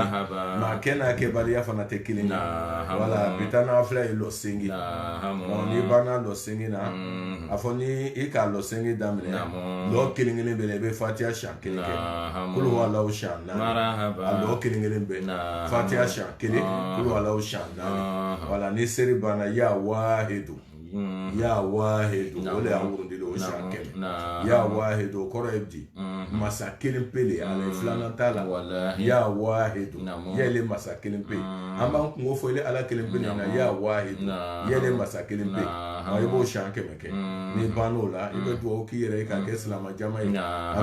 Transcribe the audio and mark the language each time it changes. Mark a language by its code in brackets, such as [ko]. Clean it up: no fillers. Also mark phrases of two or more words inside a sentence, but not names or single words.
[bm] ye maa kɛ n'a kɛbaliya fana tɛ kelen ye voilà bi taa nagafila ye lɔ sengi n'i banna lɔ sengi na a fɔ ni i k'a lɔ sengi daminɛ lɔ kelen kelen bɛ la i bɛ fatiha siɲɛ kelen kɛ kulu walaw siɲɛ naani a lɔ kelen kelen bɛ fatiha siɲɛ kelen kulu walaw siɲɛ naani voilà ni seri banna [ar] يا واحد يا واحد [bm] o de y'an wurudili o siɲɛ kɛmɛ [ar] يا واحد [bm] o kɔrɔ ye di masa kelen pe de ala ye filanan t'a la [ar] يا واحد [bm] yɛlɛ masa kelen pe an b'an kungo fɔ ile ala kelen pe na [ar] يا واحد [bm] yɛlɛ masa kelen pe i b'o siɲɛ kɛmɛ kɛ n'i bann'o la i bɛ dugawu k'i yɛrɛ ye ka kɛ silamɛ jama ye an